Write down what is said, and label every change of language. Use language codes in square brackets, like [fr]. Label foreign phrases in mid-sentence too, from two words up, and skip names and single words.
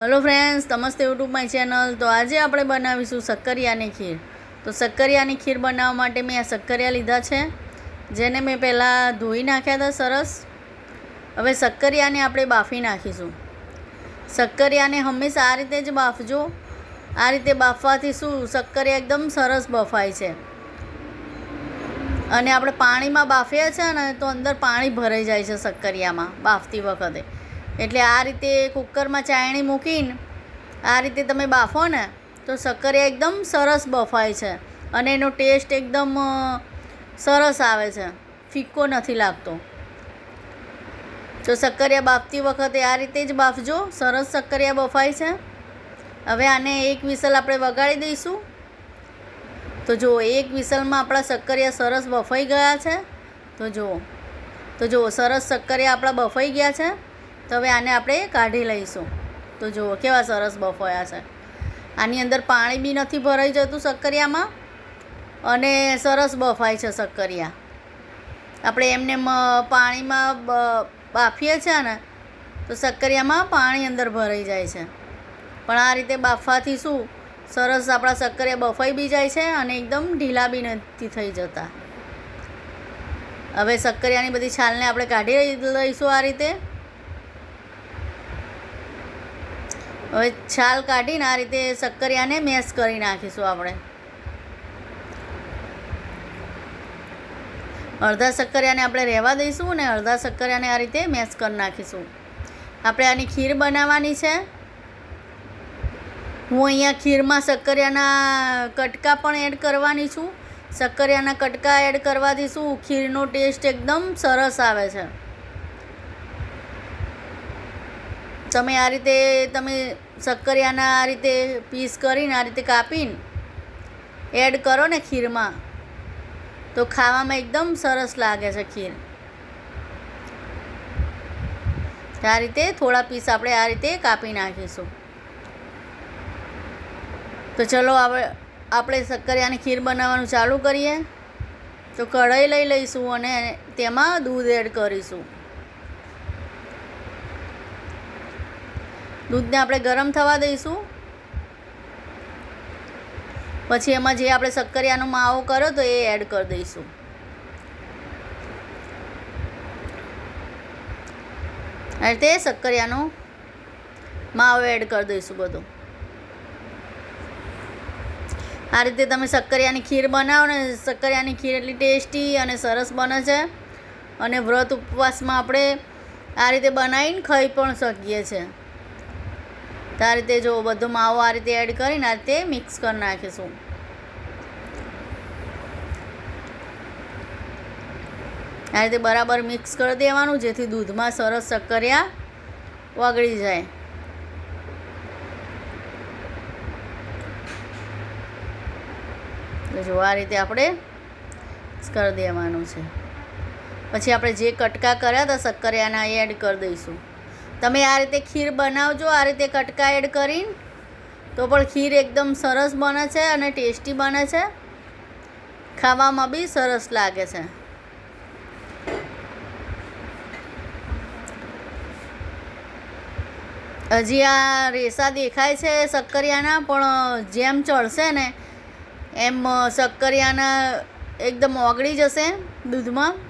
[en] hello friends, [gu] नमस्ते यूट्यूब [en] my channel. [gu] તો આજ આપ બનાવીશું સક્કરિયાની ખીર। તો સક્કરિયાની ખીર બનાવવા માટે મેં આ સક્કરિયા લીધા છે, જેને મેં પહેલા ધોઈ નાખ્યા થા સરસ। હવે સક્કરિયાને આપણે બાફી નાખીશું। સક્કરિયાને હમેશા આ રીતે જ બાફજો। આ રીતે બાફવાથી શું સક્કરિયા એકદમ સરસ બફાય છે। अने આપણે પાણીમાં બાફીએ છે ને તો અંદર પાણી ભરાઈ જાય છે सक्करियाમાં બાફતી વખતે। એટલે આ રીતે કુકરમાં ચાયણી મૂકીને આ રીતે તમે બાફો ને તો सक्करिया એકદમ સરસ બફાય છે અને એનો ટેસ્ટ એકદમ સરસ આવે છે, ફીકો નથી લાગતો। તો सक्करिया બાફતી વખતે આ રીતે જ બાફજો, સરસ सक्करिया બફાય છે। હવે આને એક વિસલ આપણે વગાડી દઈશું। તો જો એક વિસલ મેં અપના સક્કરિયા સરસ બફાઈ ગયા હૈ। તો જો સરસ સક્કરિયા અપના બફાઈ ગયા હૈ। તો હવે આને આપણે કાઢી લઈશું। તો જો કેવા સરસ બફાયા હૈ। આની અંદર પાણી બી નથી ભરાઈ જતું સક્કરિયામાં અને સરસ બફાય છે સક્કરિયા। આપણે એમને પાણીમાં બાફીએ છે ને તો સક્કરિયામાં પાણી અંદર ભરાઈ જાય છે, પણ આ રીતે બાફવાથી શું સરસ અપના સક્કરિયા બફાઈ બી જાય છે અને એકદમ ઢીલા બી નથી થઈ જતા। હવે સક્કરિયાની બધી છાલને આપણે કાઢી લઈશું આ રીતે। હવે છાલ કાઢીને આ રીતે સક્કરિયાને મેશ કરી નાખીશું આપણે। અર્ધા સક્કરિયાને આપણે રહેવા દઈશું અને અર્ધા સક્કરિયાને આ રીતે મેશ કરી નાખીશું। આપણે આની ખીર બનાવવાની છે। હૂં અહીંયા ખીર મેં સક્કરિયાના કટકા પણ એડ કરવાની છૂં। સક્કરિયાના કટકા એડ કરવાથી શું ખીરનો ટેસ્ટ એકદમ સરસ આવે છે। તમે આ રીતે તમે સક્કરિયાના આ રીતે પીસ કરીને આ રીતે કાપીને એડ કરો ને ખીર મેં તો ખાવામાં એકદમ સરસ લાગે છે ખીર। આ રીતે થોડા પીસ આપણે આ રીતે કાપી નાખીશું। તો ચલો આપણે સક્કરિયાની ખીર બનાવવાનું ચાલુ કરિએ। તો કઢાઈ લઈ લઈશું અને તેમાં દૂધ એડ કરીશું। દૂધને આપણે ગરમ થવા દઈશું। પછી એમાં જે આપણે સક્કરિયાનો માવો કર્યો તો એ એડ કર દઈશું। આ રીતે સક્કરિયાનો માવો એડ કર દઈશું બધું। આ રીતે તમે સક્કરિયાની ખીર બનાવો ને સક્કરિયાની ખીર એટલી ટેસ્ટી અને સરસ બને છે અને વ્રત ઉપવાસમાં આપણે આ રીતે બનાવીને ખાઈ પણ શકીએ છે। તો આ રીતે જો બધો માવો આ રીતે એડ કરીને આ રીતે મિક્સ કરી નાખીશું। આ રીતે બરાબર મિક્સ કર દેવાનું જેથી દૂધમાં સરસ સક્કરિયા ઓગળી જાએ। તો જો આ રીતે આપણે કર દેવાનું છે। પછી આપણે જે કટકા કર્યા થા સક્કરિયાના એડ કર દઈશું। તમે આ રીતે ખીર બનાવજો આ રીતે કટકા એડ કરીને તો પણ ખીર એકદમ સરસ બને છે અને ટેસ્ટી બને છે, ખાવામાં બી સરસ લાગે છે। હજી આ રેસા દેખાય છે સક્કરિયાના, પણ જેમ ચઢશે ને એમ સક્કરિયાના એકદમ ઓગળી જશે દૂધમાં।